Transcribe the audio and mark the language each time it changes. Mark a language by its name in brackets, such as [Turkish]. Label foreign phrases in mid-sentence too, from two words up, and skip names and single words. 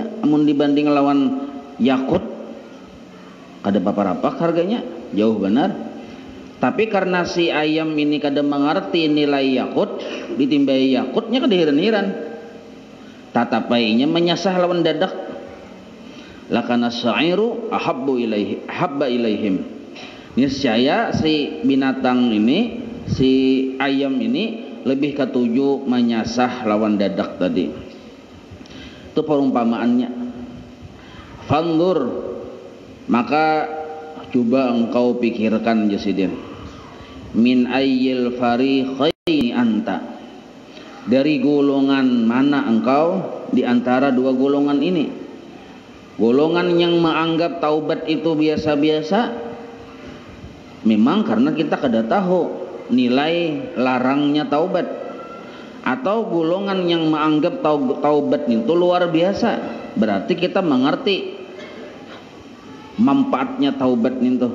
[Banjar] Namun dibanding lawan yakut, kada apa-apa harganya, jauh benar. Tapi karena si ayam ini kada mengerti nilai yakut, ditimbai yakutnya kada heran-heran. Tatapainya menyasah lawan dadak. [Arabic] لكن الشعير أحب إليه، حب إليهم. [Banjar] Niscaya si binatang ini, si ayam ini lebih ketuju menyasah lawan dadak tadi. [Indonesian] Itu perumpamaannya. Fandur, maka coba engkau pikirkan Jasidin, [Arabic] من أي الفريقين أنت, [Indonesian] dari golongan mana engkau di antara dua golongan ini? Golongan yang menganggap taubat itu biasa-biasa, memang karena kita kada tahu nilai larangnya taubat, atau golongan yang menganggap taubat itu luar biasa, berarti kita mengerti manfaatnya taubat itu.